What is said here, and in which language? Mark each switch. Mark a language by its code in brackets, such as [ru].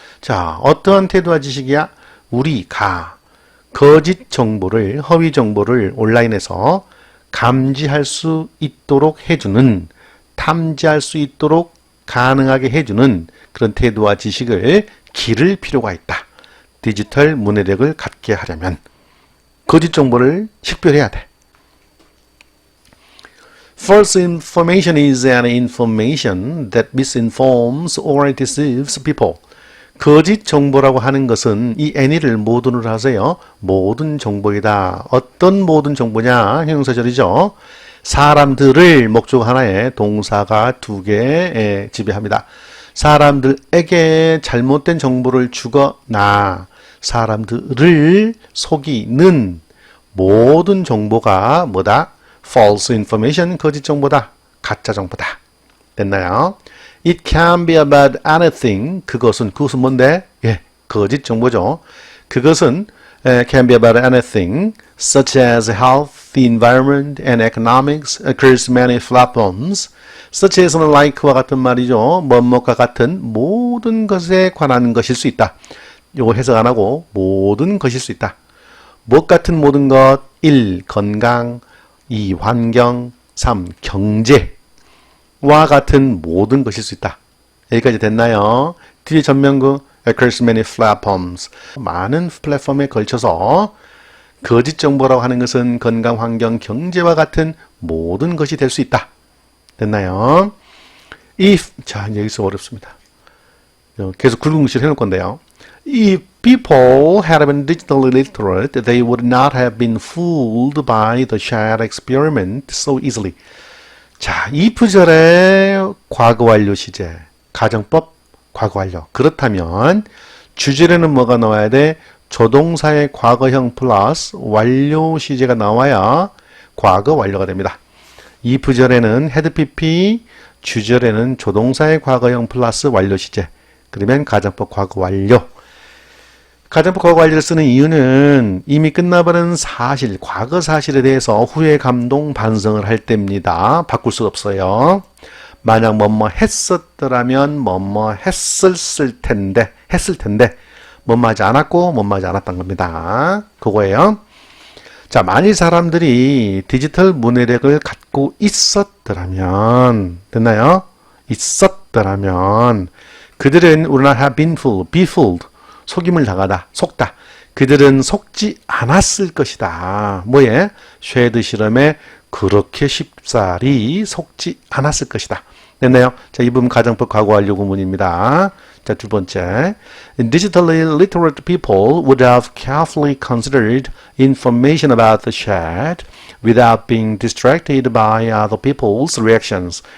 [ko] 자, 어떠한 태도와 지식이야? 우리가 거짓 정보를, 허위 정보를 온라인에서 감지할 수 있도록 해주는, 탐지할 수 있도록 가능하게 해주는 그런 태도와 지식을 기를 필요가 있다. 디지털 문해력을 갖게 하려면 거짓 정보를 식별해야 돼. [en] False information is an information that misinforms or deceives people. [ko] 거짓 정보라고 하는 것은 이 any를 모든으로 하세요. 모든 정보이다. 어떤 모든 정보냐? 형용사절이죠. 사람들을 목적 하나에 동사가 2개 지배합니다. 사람들에게 잘못된 정보를 주거나 사람들을 속이는 모든 정보가 뭐다? [en] false information, [ko] 거짓 정보다. 가짜 정보다. 됐나요? [en] It can be about anything. [ko] 그것은 뭔데? 예, 거짓 정보죠. [en] 그것은 can be about anything such as health, the environment, and economics across many platforms. [ko] such as는 like와 같은 말이죠. 뭐뭐과 같은 모든 것에 관한 것일 수 있다. 요거 해석 안 하고 모든 것일 수 있다. 무엇 같은 모든 것? 1. 건강 2. 환경 3. 경제와 같은 모든 것일 수 있다. 여기까지 됐나요? 뒤에 전명구 [en] across many platforms [ko] 많은 플랫폼에 걸쳐서 거짓 정보라고 하는 것은 건강, 환경, 경제와 같은 모든 것이 될 수 있다. 됐나요? If, 자, 여기서 어렵습니다. 계속 굵은 글씨를 해놓을 건데요. [en] If people had been digitally literate, they would not have been fooled by the shared experiment so easily. [ko] 자, if절의 과거 완료 시제, 가정법 과거 완료. 그렇다면 주절에는 뭐가 나와야 돼? 조동사의 과거형 플러스 완료 시제가 나와야 과거 완료가 됩니다. if절에는 had pp, 주절에는 조동사의 과거형 플러스 완료 시제. 그러면 가정법 과거 완료. 가정법 과거 완료를 쓰는 이유는 이미 끝나버린 사실, 과거 사실에 대해서 후회, 감동, 반성을 할 때입니다. 바꿀 수 없어요. 만약 뭐뭐 했었더라면 뭐뭐 했을 텐데 뭐뭐 하지 않았고 뭐뭐 하지 않았던 겁니다. 그거예요. 자, 만일 사람들이 디지털 문해력을 갖고 있었더라면, 됐나요? 있었더라면 그들은 [en] would not have been fooled, be fooled, [ko] 속임을 당하다, 속다. 그들은 속지 않았을 것이다. 뭐에? 쉐드 실험에 그렇게 쉽사리 속지 않았을 것이다. 됐나요? 자, 이 부분 가정법 과거 완료 구문입니다. 자, 두 번째. [en] Digitally literate people would have carefully considered information about the chat without being distracted by other people's reactions.